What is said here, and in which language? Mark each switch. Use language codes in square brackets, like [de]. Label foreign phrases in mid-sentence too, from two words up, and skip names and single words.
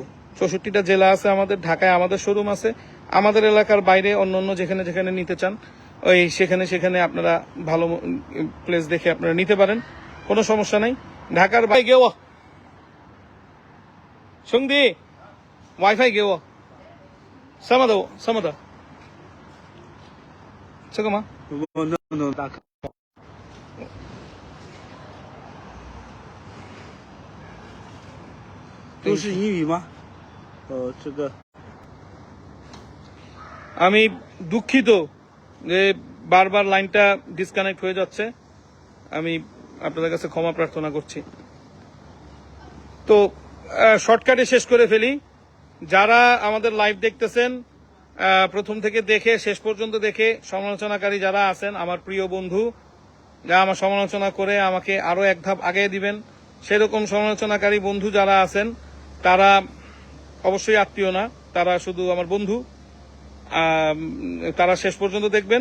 [bn] 64টা জেলা আছে আমাদের, ঢাকায় আমাদের শোরুম আছে, আমাদের এলাকার বাইরে অন্য যেখানে যেখানে নিতে চান ওই সেখানে আপনারা ভালো প্লেস দেখে আপনারা নিতে পারেন, কোনো সমস্যা নাই। ঢাকার বাইরে গেও সঙ্গী ওয়াইফাই গেও সামাদা 这个吗？ [zh] no，大哥。都是英语吗？这个。 [bn] আমি দুঃখিত যে বারবার লাইনটা ডিসকানেক্ট হয়ে যাচ্ছে, আমি আপনাদের কাছে ক্ষমা প্রার্থনা করছি। তো শর্টকাটে শেষ করে ফেলি। যারা আমাদের লাইভ দেখতেছেন, প্রথম থেকে দেখে শেষ পর্যন্ত দেখে সমালোচনাকারী যারা আছেন, আমার প্রিয় বন্ধু, যা আমার সমালোচনা করে আমাকে আরো এক ধাপ আগে দিবেন, সেরকম সমালোচনাকারী বন্ধু যারা আছেন তারা অবশ্যই আত্মীয় না, তারা শুধু আমার বন্ধু, তারা শেষ পর্যন্ত দেখবেন।